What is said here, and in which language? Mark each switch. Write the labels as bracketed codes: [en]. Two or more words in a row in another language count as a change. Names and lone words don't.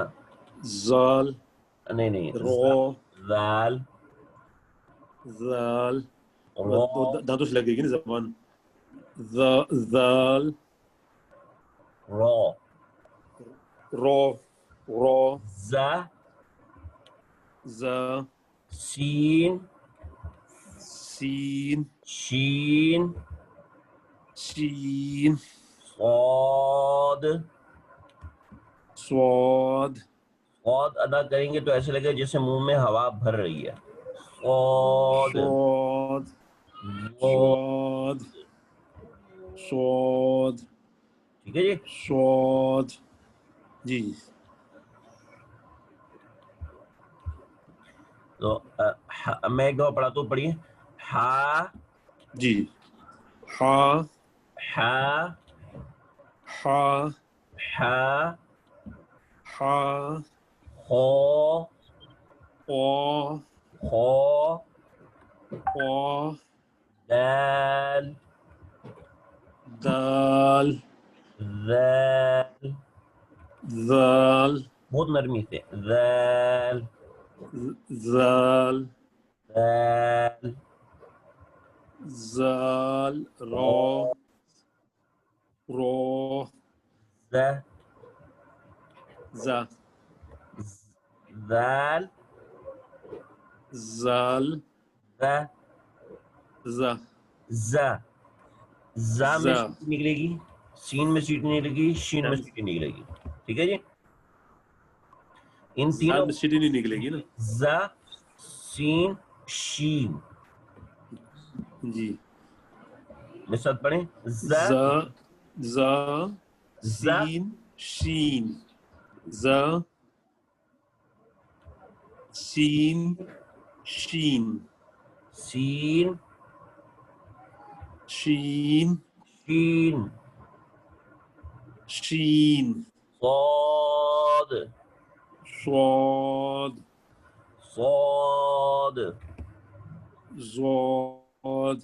[ur] زال نہیں رو ذال زال. را دانتوں سے لگے گی نا زبان. زال را. رو رو ز ز سین سین شین شین صاد. صاد صاد ادا کریں گے تو ایسے لگے جیسے منہ میں ہوا بھر رہی ہے. صاد صاد صاد صاد ٹھیک ہے جی. صاد. جی. تو میں ایک دفعہ پڑھاتا ہوں، پڑھیے. ہا جی. ہا ہا ہا ہا ہا خو او خو او دال دال ذال. ذال بہت نرمی سے. ذال ذال ذال زال رو رو ز ز ذال زال ز ز ز میں ز. سیٹی نکلے گی، سین میں سیٹی نکلے گی، شین میں سیٹی نکلے گی، ٹھیک ہے جی. ان زال تینوں میں سیٹی نہیں نکلے گی نا. ز سین شین. جی. میرے ساتھ پڑھیں. ز ز ز ز سین شین ز سین شین سین شین شین شین صاد صاد صاد زاد